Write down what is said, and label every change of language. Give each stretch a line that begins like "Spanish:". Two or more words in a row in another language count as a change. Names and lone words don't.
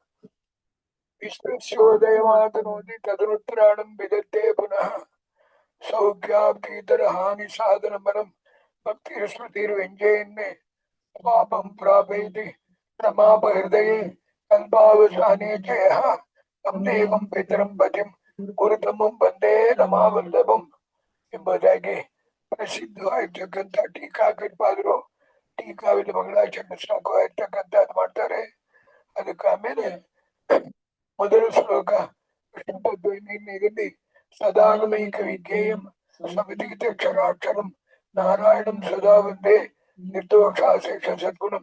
Sanskrit: विष्णुस्योदयमातनोति तदनुत्तराणं विदत्ते पुनः सौख्याब्दीतरहानि साधनमनं भक्तिस्मृतिर्व्यञ्जयन्ने पापं प्रापयति रमापहृदये कल्पावसाने च यः तं देवं पितरं पतिं गुरुतमं वन्दे रमावल्लभम्
Kannada: ಎಂಬುದಾಗಿ ಪ್ರಸಿದ್ಧವಾಗಿರ್ತಕ್ಕಂಥ ಟೀಕಾಕೃತ್ಪಾದರು ಟೀಕಾವಿದ ಮಂಗಳಾಚರಣೆ ಶ್ಲೋಕವಾಗಿರ್ತಕ್ಕಂಥದ್ದು ಮಾಡ್ತಾರೆ. ಅದಕ್ಕೆ ಆಮೇಲೆ ಮೊದಲ ಶ್ಲೋಕ ವಿಷ್ಣುತತ್ವದಲ್ಲಿ
Sanskrit: ಸದಾಗಮೈಕ ವಿಜ್ಞೇಯಂ ಸಮತೀತಕ್ಷರಾಕ್ಷರಂ ನಾರಾಯಣಂ ಸದಾ ವಂದೇ ನಿರ್ದೋಷಾಶೇಷ ಸದ್ಗುಣಂ.